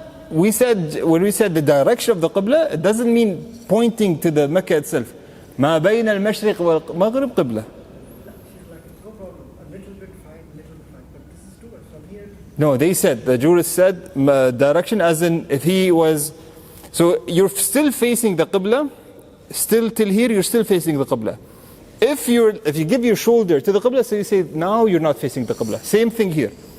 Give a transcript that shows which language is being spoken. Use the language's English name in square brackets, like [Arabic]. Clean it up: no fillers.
[English] We said, when we said the direction of the Qibla, it doesn't mean pointing to the Mecca itself. [Arabic] ما بين المشرق والمغرب قبلة. [English] No, they said, the jurist said, direction as in if he was So you're still facing the Qibla, still till here you're still facing the Qibla. If you give your shoulder to the Qibla, so you say now you're not facing the Qibla. Same thing here.